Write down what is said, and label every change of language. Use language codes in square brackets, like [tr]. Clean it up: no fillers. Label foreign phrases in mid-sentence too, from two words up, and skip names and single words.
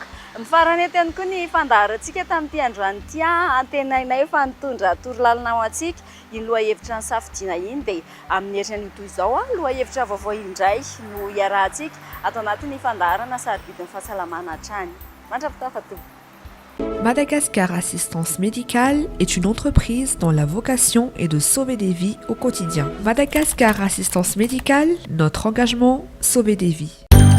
[mg] Mifarany eto ihany koa ny fandaharantsika tamin'ity androany ity, antenainay fa nitondra torolalina ho antsika iny lohahevitra ny safidiana iny, dia amin'ny herinan'io toy izao lohahevitra vaovao indray no iarahantsika ato anatin'ny fandaharana sarobidin'ny fahasalamana hatrany. Mandrapitafa tompoko. [fr] Madagascar Assistance Médicale est une entreprise dont la vocation est de sauver des vies au quotidien. Madagascar Assistance Médicale, notre engagement, sauver des vies.